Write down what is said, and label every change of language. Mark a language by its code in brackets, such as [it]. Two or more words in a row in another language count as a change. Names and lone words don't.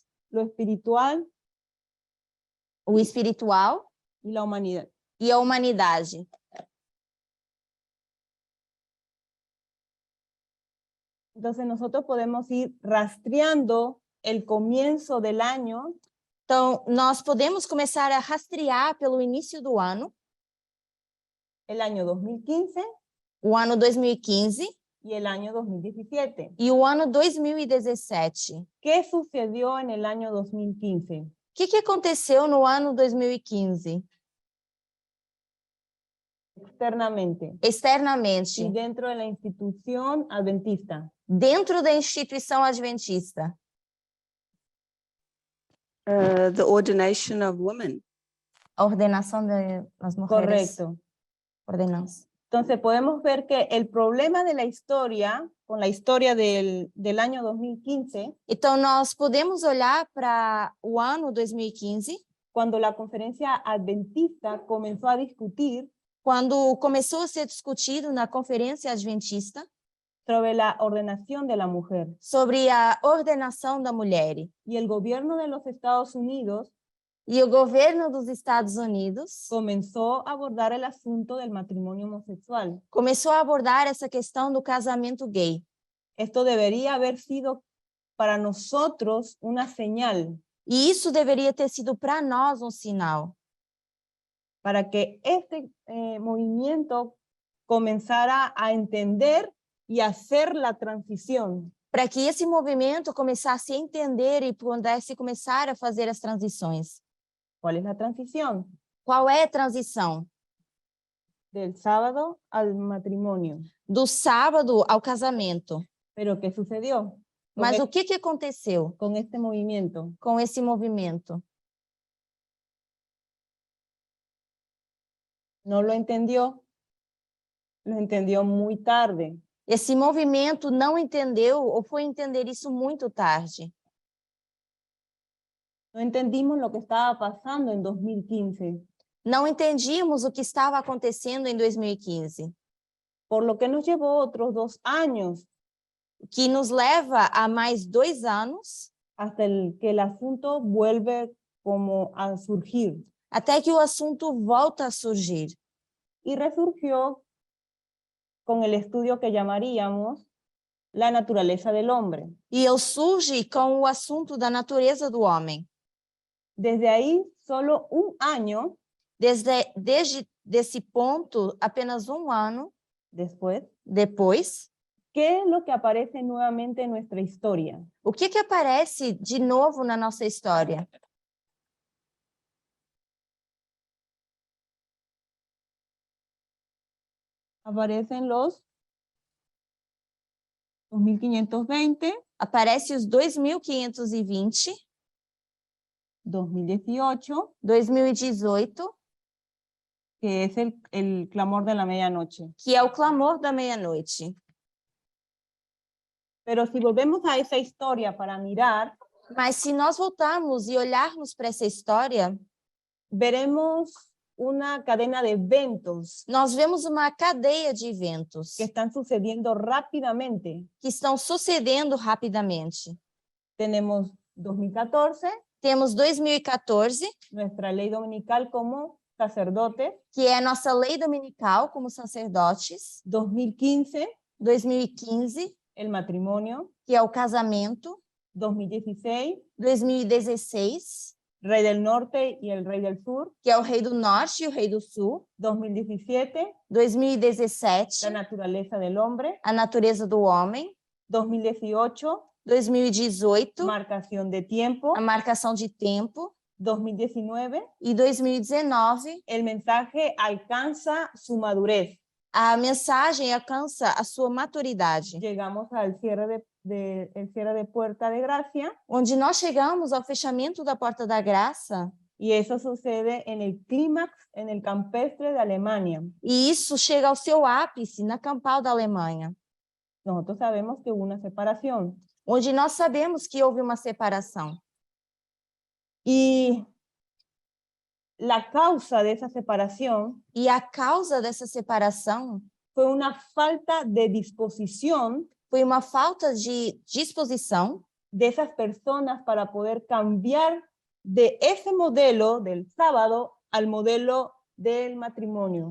[es] Lo espiritual [pt] O espiritual [es] y la humanidad. [pt] e a humanidade. [es] Entonces nosotros podemos ir rastreando el comienzo del año [pt] Então, nós podemos começar a rastrear pelo início do ano, [es] el año 2015 [pt] o ano 2015 [es] y el año 2017. [pt] e o ano 2017. [es] ¿Qué sucedió en el año 2015? [pt] O que aconteceu no ano 2015? [es] Externamente y [pt] Externamente, [es] dentro de la institución adventista. [pt] dentro da instituição adventista. [en] The ordination of women. [pt] A ordenação das mulheres. [es] Correcto. [pt] Ordenança. [es] Entonces podemos ver que el problema de la historia, con la historia del año 2015, [pt] Então, nós podemos olhar para o ano 2015, [es] cuando la conferencia adventista comenzó a discutir [pt] quando começou a ser discutido na Conferência Adventista [es] sobre la ordenación de la mujer. [pt] sobre a ordenação da mulher. [es] Y el gobierno de los Estados Unidos [pt] E o governo dos Estados Unidos [es] comenzó a abordar el asunto del matrimonio homosexual. [pt] começou a abordar essa questão do casamento gay. [es] Esto debería haber sido para nosotros una señal [pt] E isso deveria ter sido para nós um sinal, [es] para que este movimiento comenzara a entender y hacer la transición. [pt] para que esse movimento começasse a entender e pudesse começar a fazer as transições. [es] ¿Cuál es la transición? [pt] Qual é a transição? [es] Del sábado al matrimonio. [pt] Do sábado ao casamento. [es] ¿Pero qué sucedió [pt] Mas o que aconteceu [es] con este movimiento? [pt] com esse movimento? [es] No lo entendió muy tarde. [pt] Esse movimento não entendeu ou foi entender isso muito tarde. [es] No entendimos lo que estaba pasando en 2015, [pt] Não entendíamos o que estava acontecendo em 2015, [es] por lo que nos llevó otros 2 años [pt] que nos leva a mais 2 anos [es] hasta que el asunto vuelve como a surgir. [pt] até que o assunto volta a surgir. [es] Y resurgió con el estudio que llamaríamos la naturaleza del hombre. [pt] E ele surge com o assunto da natureza do homem. [es] Desde ahí, solo un año [pt] Desde desse ponto, apenas um ano [es] después, [pt] depois, [es] ¿qué es lo que aparece nuevamente en nuestra historia? [pt] o que aparece de novo na nossa história? [es] Aparecen los 2520, [pt] Aparece os 2520, [es] 2018, [pt] 2018, [es] que es el clamor de la medianoche. [pt] que é o clamor da meia-noite. [es] Pero si volvemos a esa historia para mirar, [pt] Mas se nós voltarmos e olharmos para essa história, [es] veremos una cadena de eventos [pt] nós vemos uma cadeia de eventos [es] que están sucediendo rápidamente. [pt] que estão sucedendo rapidamente. [es] Tenemos 2014, [pt] Temos 2014, [es] nuestra ley dominical como sacerdotes, [pt] que é a nossa lei dominical como sacerdotes, [es] 2015, [pt] 2015, [es] el matrimonio, [pt] que é o casamento, [es] 2016, [pt] 2016, [es] rey del norte y el rey del sur, [pt] que é o rei do norte e o rei do sul, [es] 2017, [pt] 2017, [es] la naturaleza del hombre, [pt] a natureza do homem, [es] 2018, [pt] 2018, [es] marcación de tiempo, [pt] a marcação de tempo, [es] 2019, [pt] e 2019, [es] el mensaje alcanza su madurez. [pt] a mensagem alcança a sua maturidade, [es] Llegamos al cierre el cierre de puerta de gracia [pt] onde nós chegamos ao fechamento da porta da graça, [es] y eso sucede en el clímax, en el campestre de Alemania. [pt] e isso chega ao seu ápice na campal da Alemanha, [es] Nosotros sabemos que hubo una separación [pt] onde nós sabemos que houve uma separação. [es] y la causa de esa separación [pt] E a causa dessa separação [es] fue una falta de disposición [pt] foi uma falta de disposição [es] de esas personas para poder cambiar de ese modelo del sábado al modelo del matrimonio.